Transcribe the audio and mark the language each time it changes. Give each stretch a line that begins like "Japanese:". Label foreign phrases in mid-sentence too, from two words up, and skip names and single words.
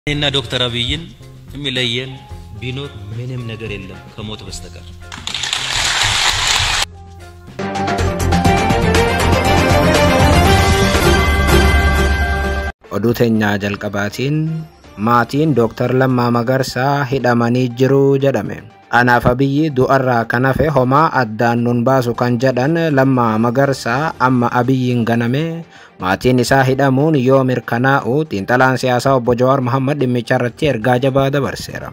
Amharic: እና ዶክተር አብይን የሚለየን ቢኖር ምንም ነገር የለም ከሞት በስተቀር
Oromo: ኦዱተኛ jalqabaatiin maatiin Dr. Lammaa Magarsaa hidhamanii jiru jedhame. Anaaf Abiyyi du'arraa kan hafe homaa addaan nun baasu kan jedhan Lammaa Magarsaa amma Abiyyiin ganame maatiin isaa hidhamuun yoo mirkanaa'u xiinxalaan siyaasaa obbo Jawaar Mohammad dhimmicha irratti ergaa jabaa dabarseera.